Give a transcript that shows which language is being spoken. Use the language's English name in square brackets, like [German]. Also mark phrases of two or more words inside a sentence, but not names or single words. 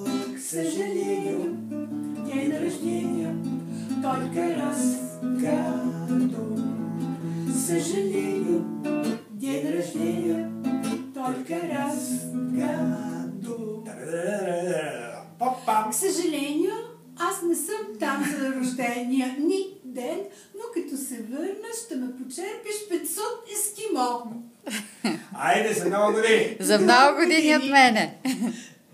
[Russian] К сожалению, день рождения только раз в году. К сожалению, день рождения только раз в году. [Bulgarian] К съжалению, аз не съм там за рождения ни ден, но като се върна, ще ме почерпиш 500 ескимо. Айде за много години! За много години от мене!